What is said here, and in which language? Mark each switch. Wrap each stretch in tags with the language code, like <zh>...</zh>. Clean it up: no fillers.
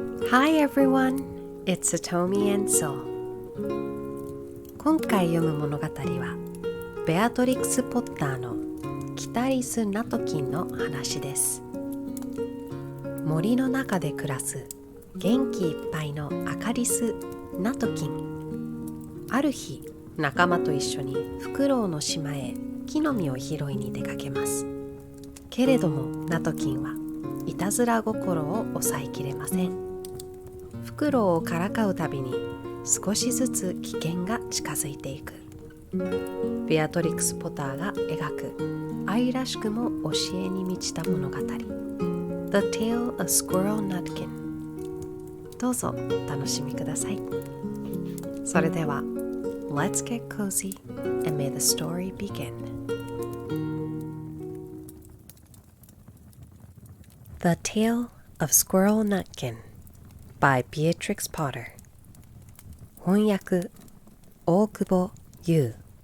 <en>Hi everyone, it's Satomi and Sol.</en> <ja>今回読む物語はベアトリクス・ポッターのきたりすナトキンの話です。森の中で暮らす元気いっぱいのアカリス・ナトキン。ある日、仲間と一緒にフクロウの島へ木の実を拾いに出かけます。けれどもナトキンはいたずら心を抑えきれません。フクロウをからかうたびに少しずつ危険が近づいていく。ベアトリクス・ポターが描く愛らしくも教えに満ちた物語 The Tale of Squirrel Nutkin。どうぞお楽しみください。それでは</ja> <en>Let's get cozy and may the story begin. The Tale of Squirrel Nutkin by Beatrix Potter.</en> <ja>翻訳、大久保ゆう。</ja>